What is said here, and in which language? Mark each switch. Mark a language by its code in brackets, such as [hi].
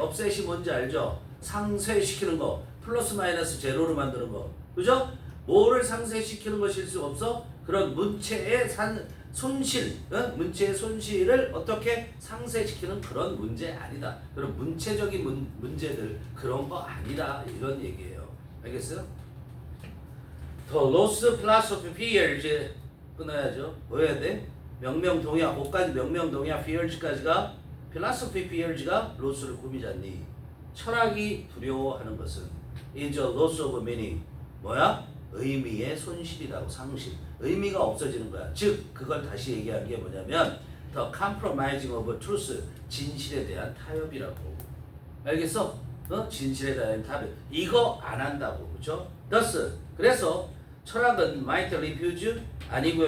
[ko] upset이 뭔지 알죠? 상쇄시키는 거. 플러스 마이너스 제로로 만드는 거. 그죠? 뭐를 상쇄시키는 것일 수 없어? 그런 문체의 손실, 문체의 손실을 어떻게 상쇄시키는 그런 문제 아니다. 그런 문체적인 문제들 그런 거 아니다. 이런 얘기예요. 알겠어요? [en] The lost philosophy fears [ko] 끊어야죠. 뭐 해야 돼? 명명동약, 거기까지 명명동약 fears까지가 [en] philosophy fears [ko] 가 lost를 꾸미잖니. 철학이 두려워하는 것은 [en] is a loss of meaning. [ko] 뭐야? 의미의 손실이라고. 상실. 의미가 없어지는 거야. 즉 그걸 다시 얘기하는 게 뭐냐면 [en] the compromising of truth. [ko] 진실에 대한 타협이라고. 알겠어? 진실에 대한 타협. 이거 안 한다고. 그렇죠? thus 그래서 철학은 [en] might refuse [ko] 아니고요.